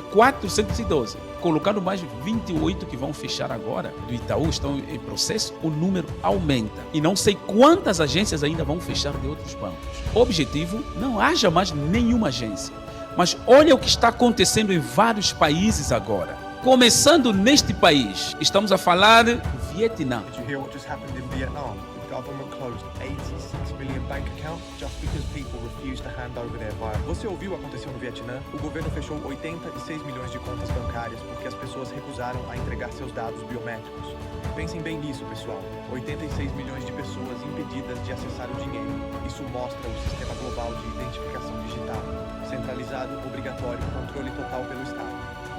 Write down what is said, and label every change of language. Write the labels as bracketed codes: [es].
[pt] 412. Colocando mais 28 que vão fechar agora do Itaú, estão em processo, o número aumenta. E não sei quantas agências ainda vão fechar de outros bancos. Objetivo, não haja mais nenhuma agência. Mas olha o que está acontecendo em vários países agora. Começando neste país, estamos a falar do Vietnã. [en] Did you hear what just happened in Vietnam? The government closed 86 million bank accounts just because people refused to hand over their virus. [pt] Você ouviu o que aconteceu no Vietnã? O governo fechou 86 milhões de contas bancárias porque as pessoas recusaram a entregar seus dados biométricos. Pensem bem nisso, pessoal. 86 milhões de pessoas impedidas de acessar o dinheiro. Isso mostra o sistema global de identificação digital. Centralizado, obrigatório, controle total pelo Estado.